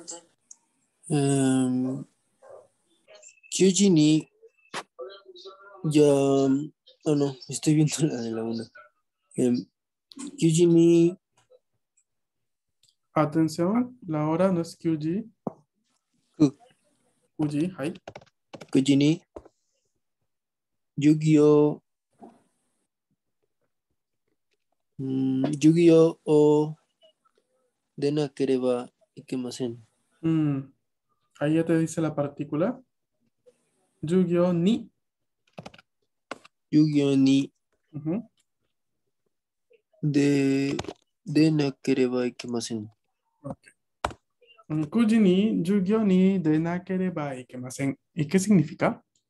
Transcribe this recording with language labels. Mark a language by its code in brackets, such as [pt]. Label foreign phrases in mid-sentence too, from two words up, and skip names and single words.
[ja] 9 時に [es] ya. No, estoy viendo la de la 1. [ja] 9 時に [es] Atención, la hora no es QG. QG, [ja] はい。 9時に授業を出なければいけません。 [es] Ahí ya te dice la partícula. Yu-Gi-Oh ni. [ja] 授業に Ujú. 出なければいけません。 9時に授業に出なければいけません. [es] ¿Y qué significa?